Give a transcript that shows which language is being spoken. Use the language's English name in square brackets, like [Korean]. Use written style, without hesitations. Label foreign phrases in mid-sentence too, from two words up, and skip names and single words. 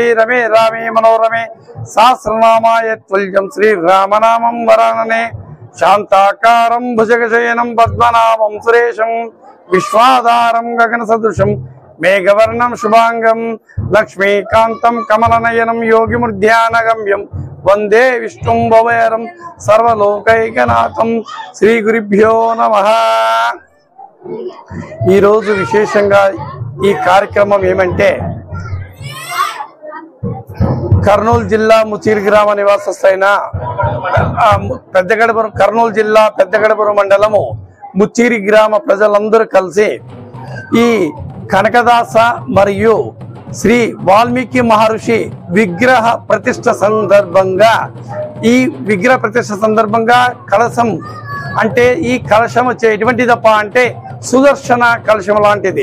[Sanskrit] रमे रामे मनोरमे सहस्रनामाय तुल्यं श्रीरामनामं वरानने शान्ताकारं भुजगशयनं पद्मनाभं सुरेशं विश्वाधारं गगनसदृशं मेघवर्णं शुभांगं लक्ष्मीकान्तं कमलनयनं योगिमूर्ध्यानगम्यं वंदे विष्णुं भवयरं सर्वलोकैकनाथं श्री गुरुभ्यो नमः। [Telugu] ఈ రోజు విశేషంగా ఈ కార్యక్రమం ఏమంటే కర్నూలు జిల్లా ముచిరి గ్రామ నివాసస్థైన పెద్దగడపురం కర్నూలు జిల్లా పెద్దగడపురం మండలము ముచిరి గ్రామ ప్రజలందరూ కలిసి ఈ కనకదాస మరియు శ్రీ వాల్మీకి మహర్షి విగ్రహ ప్రతిష్ఠ సందర్భంగా ఈ విగ్రహ ప్రతిష్ఠ సందర్భంగా కలశం అంటే ఈ కలశం ఎటువంటిదప్ప అంటే సుదర్శన కలశం లాంటిది.